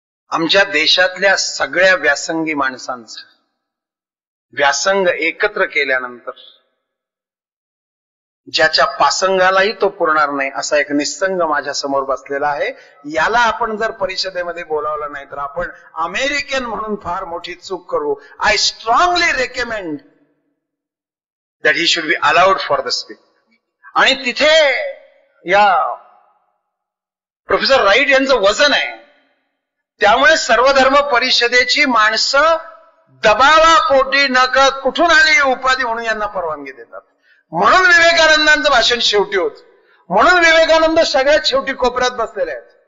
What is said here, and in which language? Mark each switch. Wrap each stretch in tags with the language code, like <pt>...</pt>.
<mr>आमच्या देशातल्या सगळ्या व्यासंगी माणसांचं व्यासंग एकत्र केल्यानंतर ज्याच्या पासंगालाही तो पुरणार नाही असा एक निस्संग माझ्या समोर बसलेला आहे. याला आपण जर परिषदेमध्ये बोलावलं नाही तर आपण अमेरिकन म्हणून फार मोठी चूक करू.</mr> <en>I strongly recommend that he should be allowed for the speech.</en> <mr>आणि तिथे या प्रोफेसर राईट यांचं वजन आहे त्यामुळे सर्वधर्म परिषदेची माणसं दबावापोटी नकळत कुठून आली ही उपाधी म्हणून यांना परवानगी देतात. म्हणून विवेकानंदांचं भाषण शेवटी होत, म्हणून विवेकानंद सगळ्यात शेवटी कोपऱ्यात बसलेले आहेत.</mr>